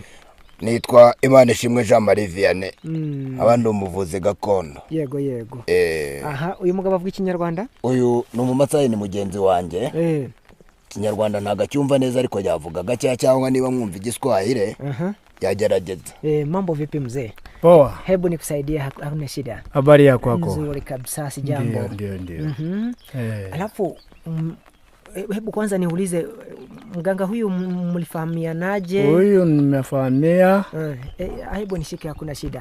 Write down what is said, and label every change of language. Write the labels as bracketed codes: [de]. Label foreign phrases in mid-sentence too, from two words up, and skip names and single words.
[rw] Nitwa Imanishimwe Jean Marie Vianney, abandi umuvuzi gakondo. Yego yego. Aha, uyu mugabo avuga ikinyarwanda? Uyu ni umumatsayi, ni mugenzi wanjye. Kinyarwanda ntago acyumva neza ariko yavuga gake, cyangwa niba mwumva igiswahili yagerageza. [sw] Mambo vipi mzee? Poa. Hebu nikusaidie, hakuna shida. Habari ya kwako? Nzuri kabisa, si jambo. Ndio. Alafu hebu kwanza niulize, mganga huyu mlifahamianaje? Huyu nimefahamia. Hebu nishike, hakuna shida.